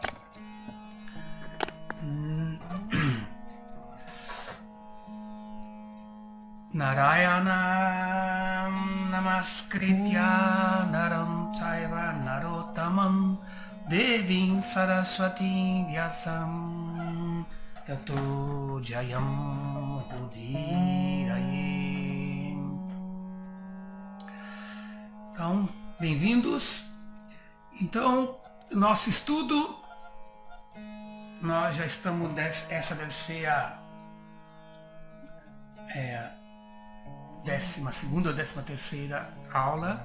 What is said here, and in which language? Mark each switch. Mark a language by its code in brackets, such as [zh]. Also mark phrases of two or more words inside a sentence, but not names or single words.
[sa] नारायणं नमस्कृत्य नरं चैव नरोत्तमम् देवीं सरस्वतीं व्यासं ततो जयम् उदीरयेत्. [pt] Então, bem-vindos. Então, nosso estudo, nós já estamos, essa deve ser a 12ª ou 13ª aula.